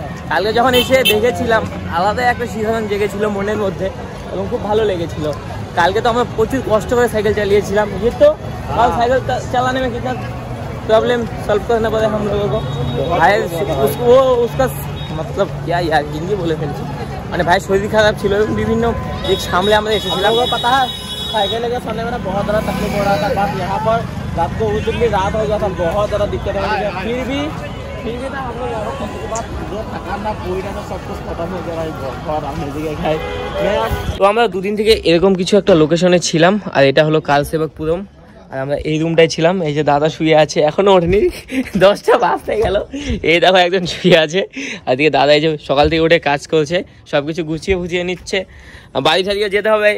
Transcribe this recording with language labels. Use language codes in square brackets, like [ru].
[bn] কালকে যখন এসে দেখেছিলাম, আলাদা একটা শিহরণ জেগেছিল মনের মধ্যে এবং খুব ভালো লেগেছিল। কালকে তো আমরা প্রচুর কষ্ট করে সাইকেল চালিয়েছিলাম, [hi] ये तो साइकिल चलाने में कितना प्रॉब्लम सॉल्व करना पड़ा हम लोगों को। भाई वो उसका मतलब क्या यार, हिंदी बोले [bn] ফেলছি, মানে ভাই শরীর খারাপ ছিল এবং বিভিন্ন দিক সামলে আমরা এসেছিলাম। [hi] पता है साइकिल लेकर सोने में बहुत ज़्यादा तकलीफ हो रहा था, बस यहाँ पर रात को उस दिन भी रात हो गया था, बहुत ज़्यादा दिक्कत हो गई। फिर भी ना हम लोग यहाँ पर के बाद जो थकान ना पूरी ना सब कुछ खत्म हो गया भाई, बहुत आने दिखे खाए। [bn] তো আমরা দুদিন থেকে এরকম কিছু একটা লোকেশনে ছিলাম, আর এটা হলো কালসেবকপুরম। আর আমরা এই রুমটাই ছিলাম। এই যে দাদা শুয়ে আছে, এখনো ওঠেনি, 10টা বাজতে গেল। এই দেখো একজন শুয়ে আছে, আর দিকে দাদা এই যে সকাল থেকে উঠে কাজ করছে, সব কিছু গুছিয়ে নিচ্ছে। বাড়ি ছাড়িয়ে যেতে হবে।